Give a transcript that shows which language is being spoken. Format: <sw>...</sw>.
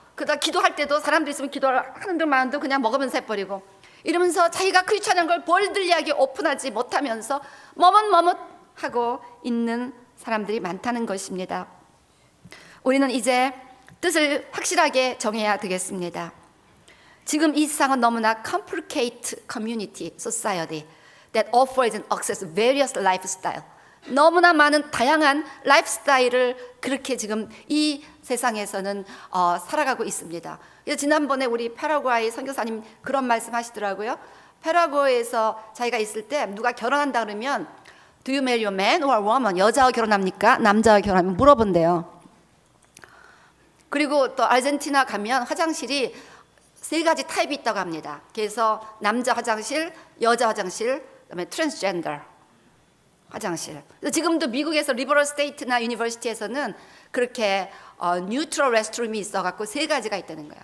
<ko>그러다 기도할 때도 사람들 있으면 기도하는 듯만도 그냥 먹으면서 해버리고 이러면서 자기가 크리스천인 걸 볼들리하게 오픈하지 못하면서 머뭇머뭇하고 있는 사람들이 많다는 것입니다. 우리는 이제 뜻을 확실하게 정해야 되겠습니다. 지금 이 세상은 너무나</ko> <en>complicated community, society that offers and access various lifestyle.</en> <ko>너무나 많은 다양한 라이프스타일을 그렇게 지금 이 세상에서는 살아가고 있습니다. 그래서 지난번에 우리 파라과이 선교사님 그런 말씀하시더라고요. 파라과이에서 자기가 있을 때 누가 결혼한다 그러면</ko> <en>Do you marry a man or a woman?</en> <ko>여자와 결혼합니까? 남자와 결혼하면 물어본대요. 그리고 또 아르헨티나 가면 화장실이 3가지 타입이 있다고 합니다. 그래서 남자 화장실, 여자 화장실, 그다음에 트랜스젠더 화장실. 지금도 미국에서 리버럴 스테이트나 유니버시티에서는 그렇게 뉴트럴 레스트룸이 있어갖고 3가지가 있다는 거야.</ko>